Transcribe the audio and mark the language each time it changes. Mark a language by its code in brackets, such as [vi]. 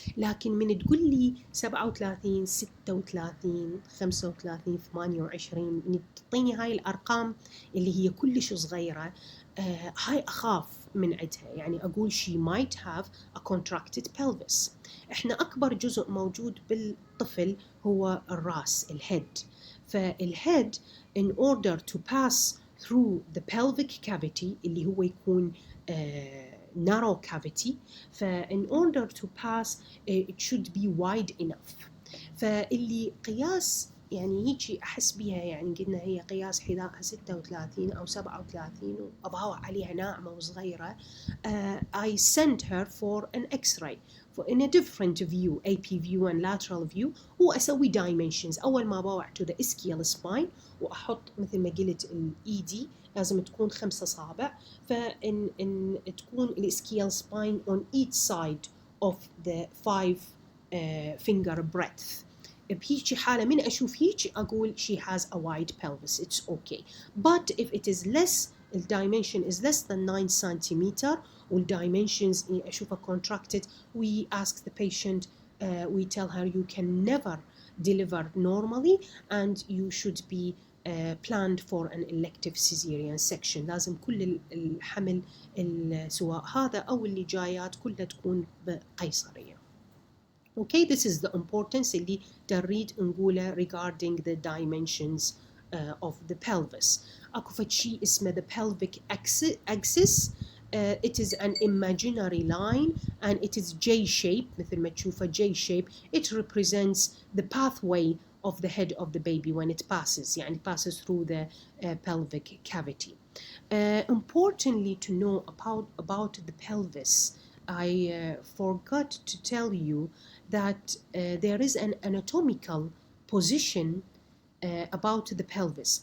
[ar] لكن من تقول لي 37 36 35 28، من تعطيني هاي الارقام اللي هي كلش صغيره، هاي اخاف من عندها، يعني اقول [en] she might have a contracted pelvis. [ar] احنا اكبر جزء موجود بالطفل هو الراس، الهيد. [en] فالهيد in order to pass through the pelvic cavity [ar] اللي هو يكون [en] narrow cavity، in order to pass it should be wide enough. [ar] فاللي قياس يعني هيجي أحس بيها، يعني قلنا هي قياس حذائها 36 أو 37 وأباوع عليها ناعمة وصغيرة، [en] I send her for an X-ray in a different view، AP view and lateral view، [ar] وأسوي dimensions. أول ما باوع [en] to the ischial spine [ar] وأحط مثل ما قلت الإيدي لازم تكون 5 أصابع، فإن تكون الإسكيال spine [en] on each side of the 5 finger breadth. [ar] بهيجي حالة من أشوف هيجي أقول [en] she has a wide pelvis, it's okay. But if it is less, the dimension is less than 9 centimeter والdimensions أشوفها contracted, we ask the patient, we tell her you can never deliver normally and you should be planned for an elective cesarean section. [ar] لازم كل الحمل سواء هذا أو اللي جايات كلها تكون بقيصرية. [en] Okay, this is the importance [ar] اللي تريد نقوله [en] regarding the dimensions of the pelvis. [ar] أكو فد شيء اسمه [en] the pelvic axis. It is an imaginary line and it is J-shape، [ar] مثل ما تشوفه [en] J-shape. It represents the pathway of the head of the baby when it passes، يعني passes through the pelvic cavity. Importantly to know about the pelvis, I forgot to tell you that there is an anatomical position about the pelvis.